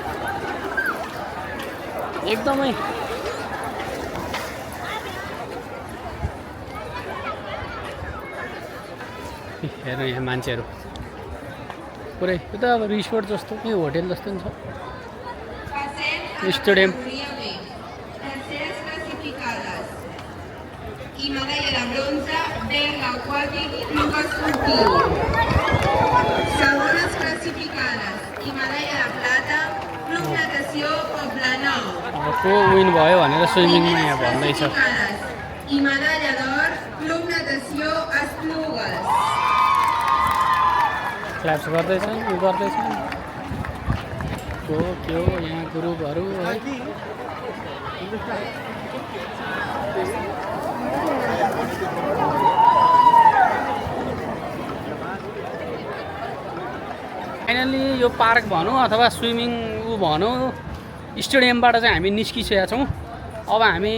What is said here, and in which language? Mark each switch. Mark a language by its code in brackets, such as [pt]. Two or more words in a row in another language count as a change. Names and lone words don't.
[ne] एकदमै हेर्नु यहाँ मान्छेहरू पुरै यो त अब रिसोर्ट जस्तो यो होटेल जस्तो नि छ स्टेडियम [ca] Medalla de bronze del Aquatic Club Esportiu. Segones classificades i medalla de plata Club Natació Poblenou. [ne] को विन भयो भनेर स्विमिङमा यहाँ भन्दैछ [ca] I medalla d'or Club Natació Esplugues. [ne] क्ल्याप्स गर्दैछन् यो गर्दैछन् के हो यहाँ ग्रुपहरू है फाइनली यो पार्क भनौँ अथवा स्विमिङ भनौँ स्टेडियमबाट चाहिँ हामी निस्किसकेका छौँ अब हामी